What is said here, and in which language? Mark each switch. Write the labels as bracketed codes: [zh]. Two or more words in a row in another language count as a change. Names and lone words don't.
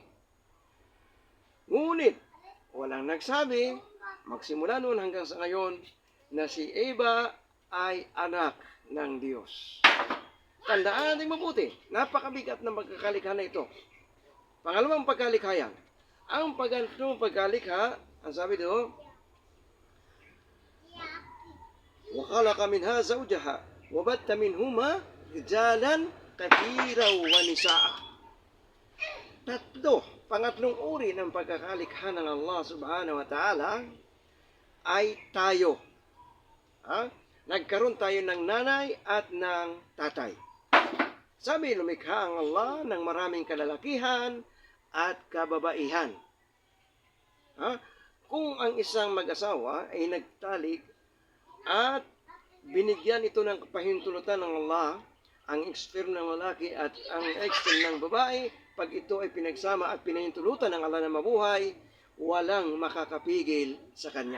[tl] Ngunit, walang nagsabi, magsimula noon hanggang sa ngayon, na si Eva ay anak ng Diyos. Tandaan natin mabuti, napakabigat ng pagkakalikha na ito. Pangalawang pagkalikha yan. Ang pangalawang pagkalikha, ang sabi doon, [ar] وخلق منها زوجها وبث منهما رجالا كثيرا ونساء. [tl] Pangatlong uri ng pagkakalikha ng Allah [ar] سبحانه وتعالى [tl] ay tayo. Nagkaroon tayo ng nanay at ng tatay. Sabi, lumikha ang Allah ng maraming kalalakihan at kababaihan. Kung ang isang mag-asawa ay nagtalik at binigyan ito ng pahintulutan ng Allah, ang sperm ng lalaki at ang sperm ng babae, pag ito ay pinagsama at pinahintulutan ng Allah na mabuhay, walang makakapigil sa kanya.